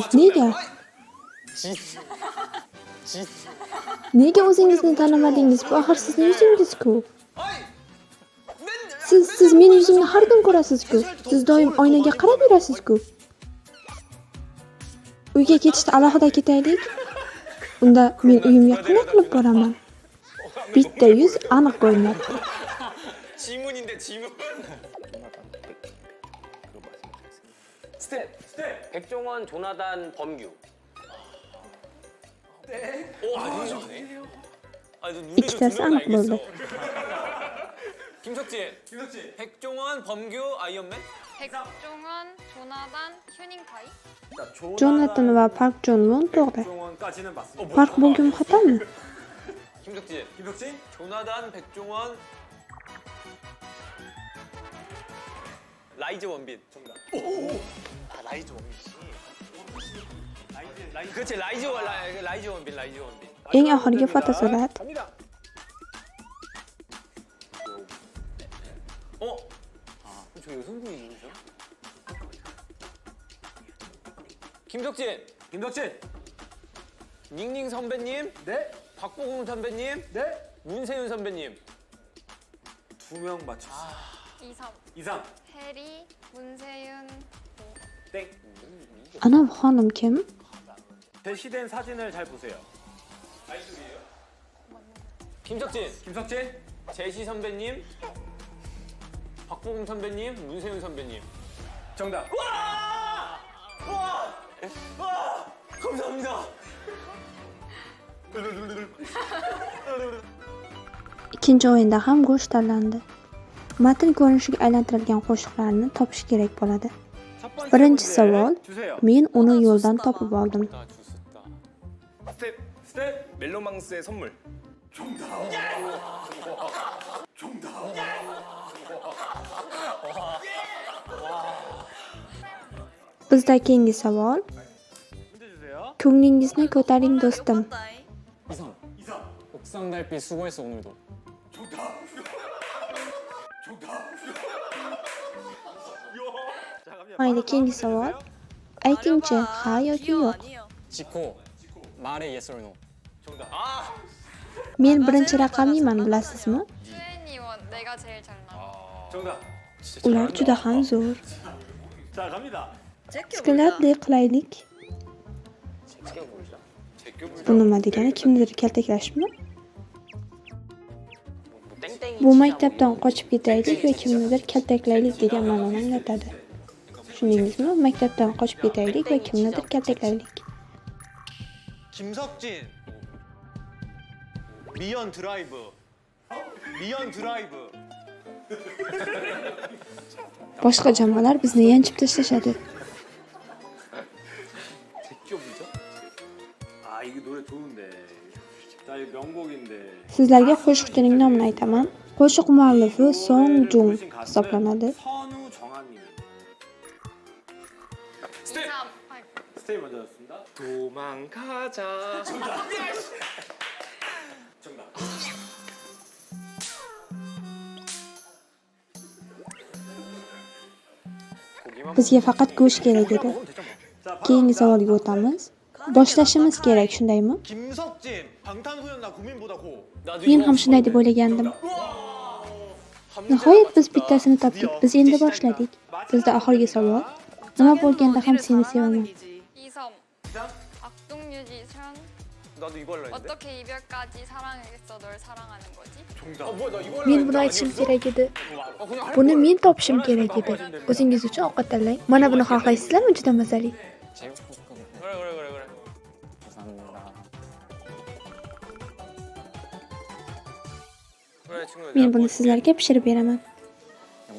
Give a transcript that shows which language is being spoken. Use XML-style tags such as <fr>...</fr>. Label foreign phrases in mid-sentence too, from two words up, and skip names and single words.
<uz>Nega? Nega o'zingizni tanimadingiz? Bu axir sizning yuzingiz-ku. Siz meni yuzimni har kun ko'rasiz-ku. Siz doim oynaga qarab yurasiz-ku. Uyga ketishda alohida ketaylik. Unda men uyimga qanday qilib boraman? Bitta yuz aniq ko'rinyapti.</uz> <ko>지문인데 지문. 스텝. 백종원, 조나단, 범규.</ko> <uz>Ikkitasi aniq bo'ldi.</uz> <ko>김석진. 백종원, 범규, 아이언맨. 백종원, 조나단, 휴닝카이.</ko> <uz>Jonatan va Park Jong-won to'g'ri.</uz> <ko>종원까지는 맞습니다.</ko> <uz>Farq bo'lgan xatomi?</uz> <ko>김석진. 조나단, 백종원. 라이즈 원빈. 정답. 라이즈 원빈 씨. 그렇지 라이즈 원빈.</ko> <uz>Eng oxirgi fotosurat.</uz> <ko>갑니다. 저 여성분이 누구죠? 김석진. 닝닝 선배님, 네, 박보검 선배님, 네. 문세윤 선배님. 2명 맞췄어. 이삼. 2, 3. 해리, 문세윤, 땡.</ko> <uz>Ana bu xonim kim?</uz> <ko>대시된 사진을 잘 보세요. 김석진, 제시 선배님, 박보검 선배님, 문세윤 선배님. 정답. 감사합니다.</ko> <uz>Ikkinchi o'yinda ham go'sht tanlandi. Matn ko'rinishiga aylantirilgan qo'shiqlarni topish kerak bo'ladi.</uz> <ko>첫 번째</ko> <uz>Birinchi</uz> <ko>문제</ko> <uz>savol.</uz> <ko>주세요.</ko> <uz>Men uni yo'ldan topib oldim.</uz> <ko>스텝. 멜로망스의 선물.</ko> <uz>Bizda keyingi savol.</uz> <ko>문제 주세요.</ko> <uz>Ko'nglingizni ko'taring do'stim.</uz> <ko>이상. 옥상 달빛 수고했어 오늘도. 자, 갑니다.</ko> <uz>Mayli, keyingi savol. Aytingchi, ha yoki yo'q?</uz> <ko>지코. 말해</ko> <en>yes or no.</en> <uz>Men birinchi raqamliman, bilasizmi?</uz> <ko>트웬티원. 내가 제일 잘나. 정답.</ko> <uz>Ular juda ham zo'r.</uz> <ko>자, 갑니다.</ko> <uz>Skladli qilaylik. Bu nima degani? Kimnidir kaltaklashmi? Bu maktabdan qochib ketaylik va kimnidir kaltaklaylik degan ma'noni anglatadi. Tushundingizmi? Maktabdan qochib ketaylik va kimnidir kaltaklaylik.</uz> <ko>김석진. 미연 드라이브.</ko> <uz>Boshqa jamoalar bizni yanchib tashlashadi.</uz> <ko>아, 이게 노래 좋은데. 나 이거 명곡인데.</ko> <uz>Sizlarga qo'shiqchining nomini aytaman. Qo'shiq muallifi Song Jung hisoblanadi.</uz> <ko>선우 정한님. 이삼. 스테이 먼저 였습니다. 도망가자. 정답.</ko> <uz>Bizga faqat go'sht kerak edi.</uz> <ko>자, 바로</ko> <uz>Keyingi</uz> <ko>갑니다.</ko> <uz>savolga o'tamiz. Boshlashimiz kerak, shundaymi?</uz> <ko>김석진. 방탄소년단 국민보다 고.</ko> <uz>Men ham shunday deb o'ylagandim. Nihoyat biz bittasini topdik. Biz endi boshladik. Bizda oxirgi savol. Nima bo'lganda ham seni sevaman.</uz> <ko>이섬. 악동뮤지션. 나도 이거 할라 했는데. 어떻게 이별까지 사랑하겠어 널 사랑하는 거지? 정답. 뭐야 나 이거</ko> <uz>Men buni aytishim kerak edi. Buni men topishim kerak edi. O'zingiz uchun ovqat tanlang. Mana buni xohlaysizlarmi? Juda mazali.</uz> <ko>제육볶음. 그래. 감사합니다. 그래 친구들.</ko> <uz>Men buni sizlarga pishirib beraman.</uz>